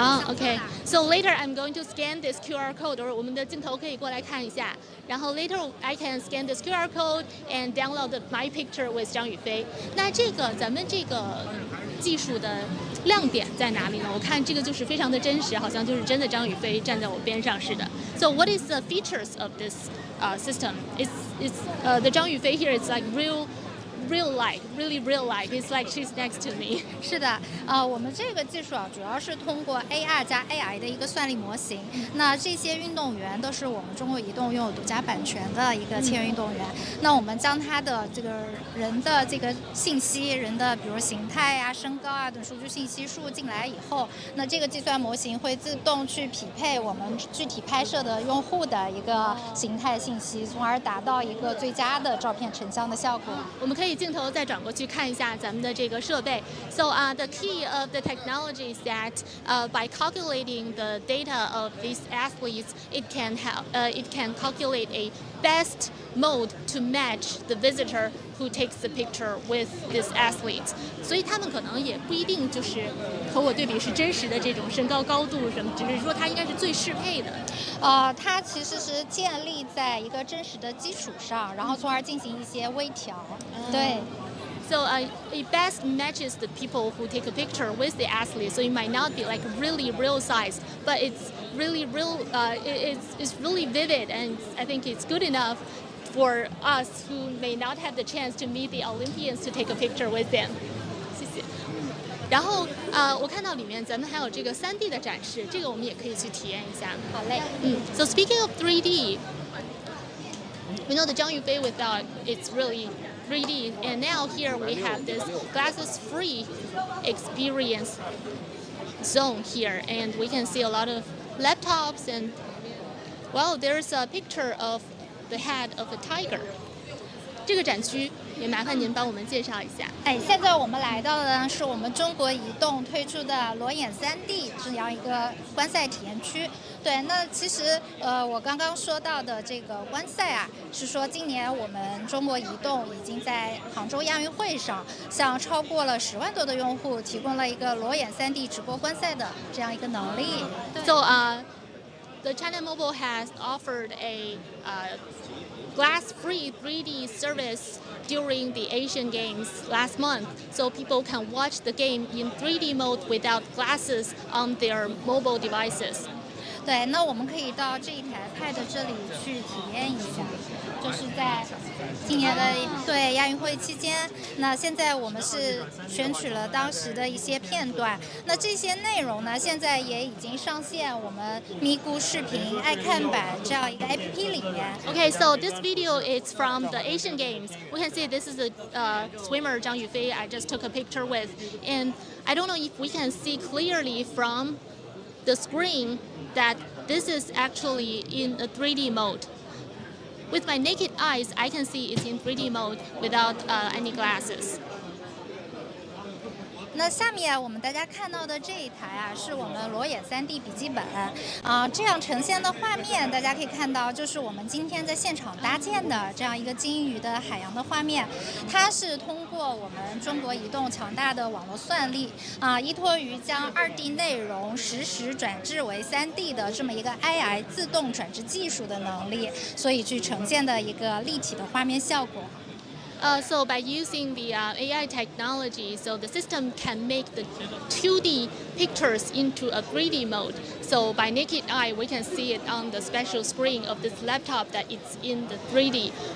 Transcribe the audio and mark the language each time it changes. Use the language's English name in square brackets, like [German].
[English] Okay. So later I'm going to scan this QR code, or [Chinese] 我们的镜头可以过来看一下。然后 [English] later I can scan this QR code and download my picture with 张雨霏。 [Chinese] 那咱们这个技术的亮点在哪里呢？我看这个就是非常的真实，好像就是真的张雨霏站在我边上似的。 [English] So what is the features of this system? It's the 张雨霏 here is like real life, really real life. It's like she's next to me. [Chinese] 是的，我们这个技术主要是通过 AR 加 AI 的一个算力模型。那这些运动员都是我们中国移动拥有独家版权的一个签约运动员。那我们将他的这个人的这个信息，人的比如形态啊、身高啊等数据信息输入进来以后，那这个计算模型会自动去匹配我们具体拍摄的用户的一个形态信息，从而达到一个最佳的照片成像的效果。我们可以镜头再转过去看一下咱们的这个设备。 [English] So the key of the technology is that by calculating the data of these athletes, it can calculate a best mode to match the visitor who takes the picture with this athlete. [Chinese] 所以他们可能也不一定就是和我对比是真实的这种身高高度什么，只是说它应该是最适配的。它其实是建立在一个真实的基础上，然后从而进行一些微调。对。 [English] So it best matches the people who take a picture with the athlete. So it might not be like really real size, but it's really real. It's really vivid, and I think it's good enough for us who may not have the chance to meet the Olympians to take a picture with them. [Chinese] 谢谢。然后我看到里面咱们还有这个3D 的展示，这个我们也可以去体验一下。好嘞。 [English] So speaking of 3D, we know the Zhang Yufei without it's really 3D, and now here we have this glasses-free experience zone here, and we can see a lot of laptops, and well, there's a picture of the head of a tiger. [Chinese] 这个展区也麻烦您帮我们介绍一下。现在我们来到的呢是我们中国移动推出的裸眼3D 这样一个观赛体验区。对，那其实我刚刚说到的这个观赛啊，是说今年我们中国移动已经在杭州亚运会上，向超过了10万多的用户提供了一个裸眼3D 直播观赛的这样一个能力。 [English] So the China Mobile has offered a glass-free 3D service during the Asian Games last month, so people can watch the game in 3D mode without glasses on their mobile devices. [Chinese] 对，那我们可以到这一台 Pad 这里去体验一下，就是在今年的亚运会期间。那现在我们是选取了当时的一些片段，那这些内容呢，现在也已经上线我们咪咕视频爱看版这样一个 APP 里面。 [English] Okay, so this video is from the Asian Games. We can see this is the swimmer Zhang Yufei I just took a picture with, and I don't know if we can see clearly from the screen that this is actually in a 3D mode. With my naked eyes, I can see it's in 3D mode without any glasses. [Chinese] 那下面我们大家看到的这一台啊，是我们裸眼3D 笔记本这样呈现的画面，大家可以看到，就是我们今天在现场搭建的这样一个鲸鱼的海洋的画面。它是通过我们中国移动强大的网络算力依托于将2D 内容实时转制为3D 的这么一个 AI 自动转制技术的能力，所以去呈现的一个立体的画面效果。 [English] So by using the AI technology, so the system can make the 2D pictures into a 3D mode. So by naked eye, we can see it on the special screen of this laptop that it's in the 3D.